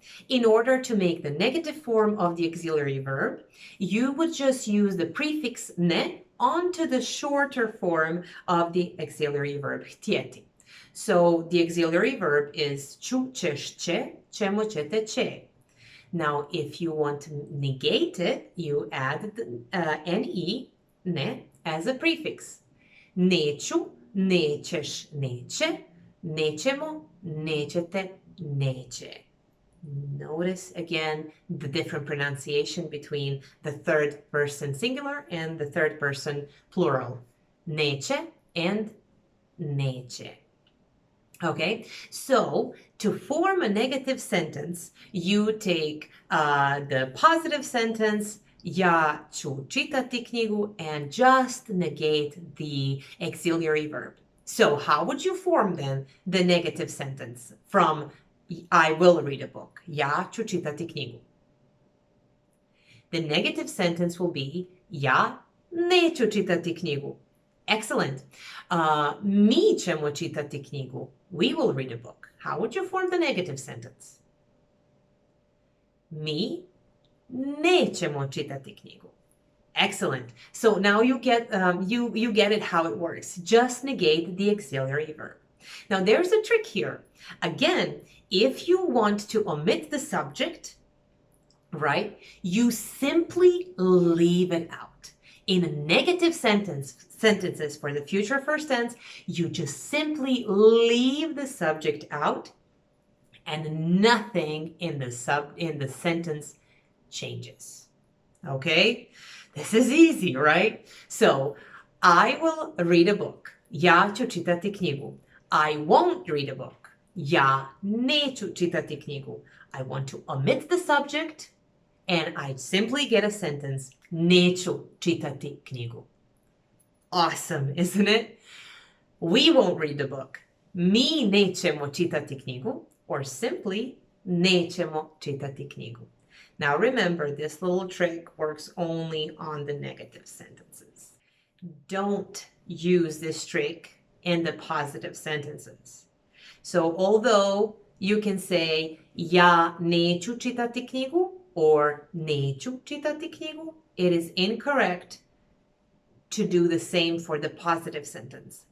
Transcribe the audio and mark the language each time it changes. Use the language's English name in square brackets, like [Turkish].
[English] In order to make the negative form of the auxiliary verb, you would just use the prefix ne onto the shorter form of the auxiliary verb htjeti. So the auxiliary verb is ću, ćeš, će, ćemo, ćete, će. Now, if you want to negate it, you add the ne, ne, as a prefix. [Croatian] Neću, nećeš, neće, nećemo, nećete, neće. [English] Notice again the different pronunciation between the third person singular and the third person plural. Neće and neće. Okay, so to form a negative sentence, you take the positive sentence [Croatian] Ja ću čitati knjigu, [English] and just negate the auxiliary verb. So how would you form then the negative sentence from I will read a book? [Croatian] Ja ću čitati knjigu. [English] The negative sentence will be [Croatian] ja neću čitati knjigu. [English] Excellent. [Croatian] Mi ćemo čitati knjigu. [English] We will read a book. How would you form the negative sentence? [Croatian] Mi nećemo čitati knjigu. [English] Excellent. So now you get you get it how it works. Just negate the auxiliary verb. Now there's a trick here. Again, if you want to omit the subject, right, you simply leave it out. In negative sentences for the future first tense, you just simply leave the subject out and nothing in the sentence changes. Okay? This is easy, right? So, I will read a book. [Croatian] Ja ću čitati knjigu. [English] I won't read a book. [Croatian] Ja neću čitati knjigu. [English] I want to omit the subject and I simply get a sentence. [Croatian] Neću čitati knjigu. [English] Awesome, isn't it? We won't read the book. [Croatian] Mi nećemo čitati knjigu, or simply nećemo čitati knjigu. [English] Now remember, this little trick works only on the negative sentences. Don't use this trick in the positive sentences. So although you can say [Croatian] ja neću čitati knjigu [English] or [Croatian] neću čitati knjigu, [English] it is incorrect to do the same for the positive sentence.